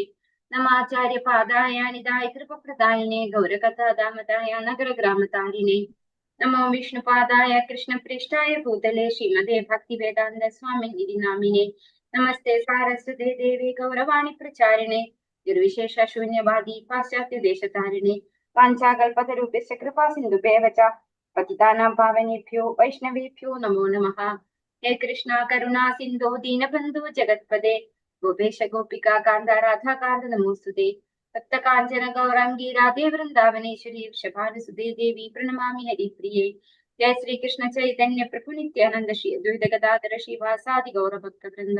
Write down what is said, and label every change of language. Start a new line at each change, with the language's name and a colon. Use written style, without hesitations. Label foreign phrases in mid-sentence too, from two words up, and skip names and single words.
Sanskrit: നമാചാര്യപാദായ നിതായ കൃപപ്രദായിനെ ഗൗരകഥാദാമതായ നഗരഗ്രാമതാരിണേ. നമോ വിഷ്ണുപാദായ കൃഷ്ണപ്രേഷ്ഠായ ഭൂതലേ ശ്രീമതേ ഭക്തിവേദാന്ത സ്വാമി ഇതി നാമിനെ. നമസ്തേ സാരസ്വതേ ദേവി ഗൗരവാണി പ്രചാരിണേ നിർവിശേഷ ശൂന്യവാദി പാശ്ചാത്യദേശതാരിണേ. വാഞ്ചാകൽപതരൂപസ്യ കൃപാ സിന്ധുഭേവ ച പതിതാനാം പാവനേഭ്യോ വൈഷ്ണവേഭ്യോ നമോ നമഃ. ഹേ കൃഷ്ണ കരുണാ സിന്ധോ ദീനബന്ധു ജഗത്പദേ ഗോപേശ ഗോപികാ കാന്ത രാധാകാന്ത നമോസ്തുതേ. സപ്തകാഞ്ചന ഗൗരാംഗി രാധേ വൃന്ദാവനേശ്വരി വൃഷഭാനുസുതേ ദേവി പ്രണമാമി ഹരിപ്രിയേ. ജയ ശ്രീകൃഷ്ണ ചൈതന്യ പ്രഭു നിത്യാനന്ദ ശ്രീ അദ്വൈത ഗദാധര ശ്രീവാസാദി ഗൗരഭക്ത വൃന്ദ.